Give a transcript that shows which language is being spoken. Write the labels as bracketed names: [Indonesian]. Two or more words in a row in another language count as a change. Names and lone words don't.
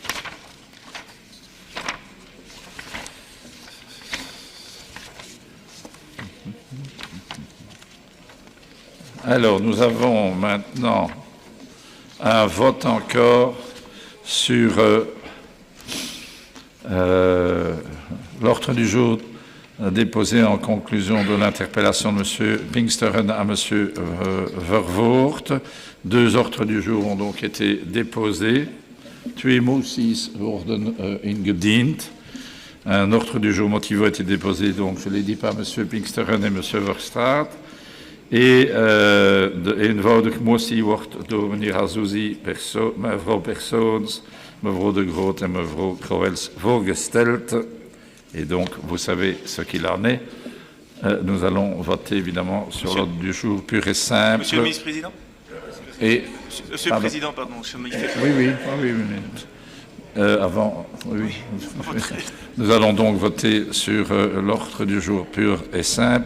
[French] Alors, nous avons maintenant un vote encore sur l'ordre du jour déposé en conclusion de l'interpellation de M. Pinksteren à M. Vervoort. 2 ordres du jour ont donc été déposés. [Dutch] 2 moties worden ingediend. [French] Un ordre du jour motivé a été déposé, donc je l'ai dit, par M. Pinksteren et M. Verstraat. [Dutch] Et de eenvoudige motie wordt door meneer Azzouzi, mevrouw Persoons, mevrouw De Groot en mevrouw Crowels voorgesteld. [French] Et donc, vous savez ce qu'il en est. Nous allons voter évidemment sur l'ordre du jour pur et simple. Monsieur le ministre-président. Et, Monsieur le Président, pardon. Oui. Avant, oui. Nous allons donc voter sur l'ordre du jour pur et simple.